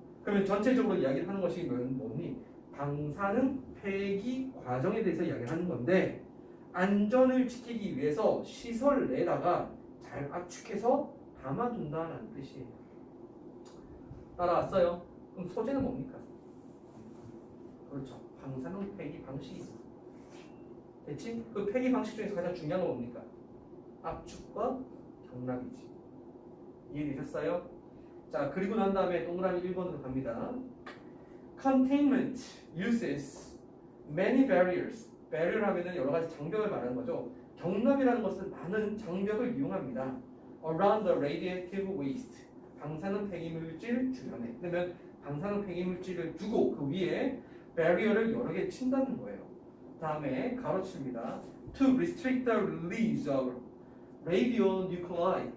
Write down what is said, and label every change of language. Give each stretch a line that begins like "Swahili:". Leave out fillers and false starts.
Korean: 그러면 전체적으로 이야기를 하는 것이 뭐니? 방사능 폐기 과정에 대해서 이야기를 하는 건데 안전을 지키기 위해서 시설 내다가 잘 압축해서 담아둔다는 뜻이에요. 따라왔어요? 그럼 소재는 뭡니까? 그렇죠. 방사능 폐기 방식이 있어. 됐지? 그 폐기 방식 중에서 가장 중요한 건 뭡니까? 압축과 경락이지. 이해되셨어요? 자, 그리고 난 다음에 동그라미 1번으로 갑니다.
English: Containment uses many barriers.
Korean: barrier 하면은 여러 가지 장벽을 말하는 거죠. 경납이라는 것은 많은 장벽을 이용합니다.
English: Around the radiative waste.
Korean: 방사능 폐기물질 주변에. 그러면 방사능 폐기물질을 두고 그 위에 barrier를 여러 개 친다는 거예요. 다음에 가로칩니다.
English: To restrict the release of radionuclide.